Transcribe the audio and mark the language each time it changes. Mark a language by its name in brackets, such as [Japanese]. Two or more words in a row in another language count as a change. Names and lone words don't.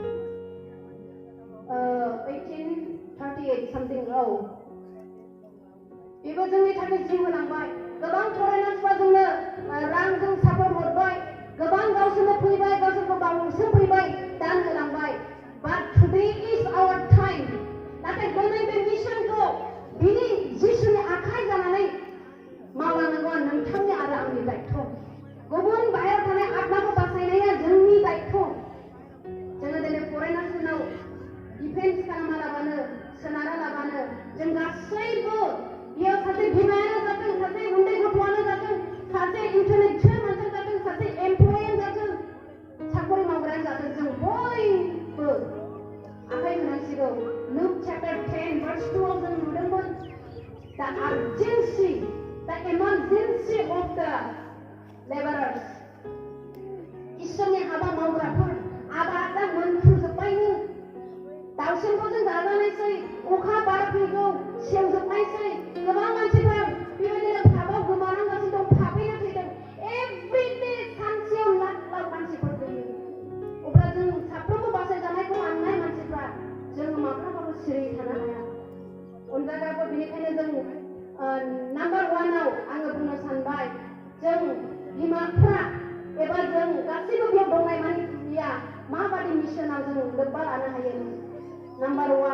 [English] 1838 something [Bodo] बेबो जोंनि थाखाय जिउ होलांबाय गोबां फरेनार्सफ्रा जोंनो रांजों सापर्ट हरबाय गोबां गावसोरनो फैबाय गावसोरखौ बावसो फैबाय दान होलांबाय [English] but today is our time [Bodo] नाथाय दिनै बे मिशनखौ बिनि जिसुनि आखाइ जानानै मावलांनांगौआ नोंथांनि आरो आंनि दायित्व गुबुन बाहेरायाव थानाय आत्माखौ बासायनाया जोंनि दायित्व जोङो दिनै फरेनार्सफोरनाव डिफेन्स खालामालाबानो सोनारालाबानो जों गासैबो बेयाव सासे बिमायानो जाथों सासे उन्दै गथ'आनो जाथों सासे इन्टेलेक्चुवेल मानसियानो जाथों सासे एमप्लयानो जाथों साखरि मावग्रायानो जाथों जों बयबो आखाइ होनांसिगौ लुक [English] chapter 10 verse 2 [Bodo] आव जों नुदोंमोन [English] the urgency the emergency of the laborers [Bodo] इसोरनि हाबा मावग्राफोर आबादा मोनफ्रुजोब्बायनो दाउसिनखौ जों जाजानायसै अखा बार फैगौ सेवजोबनायसै गोबां मानसिफोरा बेबायदिनो फाबाव गोमानांगासिनो दं फाफैनो थैदों एभ्रिडे सानसेयाव लाख लाख मानसिफोर फैयो अब्ला जों साफ्रोमबो बासायजानायखौ लानाय मानसिफ्रा जों माब्लाबाबो सिरि थानो हाया अनजाग्राफोर बेनिखायनो जों नाम्बार 1 आव आङो बुंनो सानबाय जों बिमाफ्रा एबा जों गासैबो बेयाव दंनाय मानसिया माबादि मिशनाव जों लोब्बा लानो हायो नाम्बार